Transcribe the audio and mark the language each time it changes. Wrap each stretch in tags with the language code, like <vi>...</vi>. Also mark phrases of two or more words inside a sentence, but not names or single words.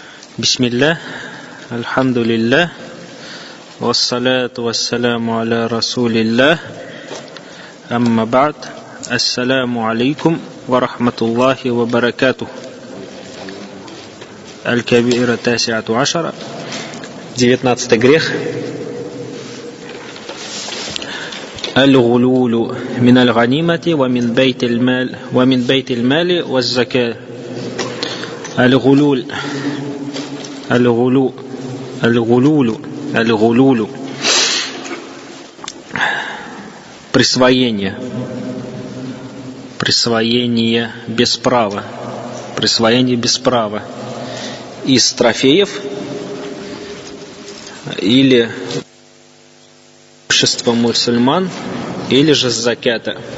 <ar>بسم الله، الحمد لله، والصلاة والسلام على رسول الله، أما بعد، السلام عليكم ورحمة الله وبركاته. الكبيرة التاسعة عشرة, 19 грех. الغلول من الغنيمة ومن بيت المال والزكاة.</ar> <ru>Аль-гулулу присвоение без права, из трофеев или имущества мусульман, или же с закята,</ru>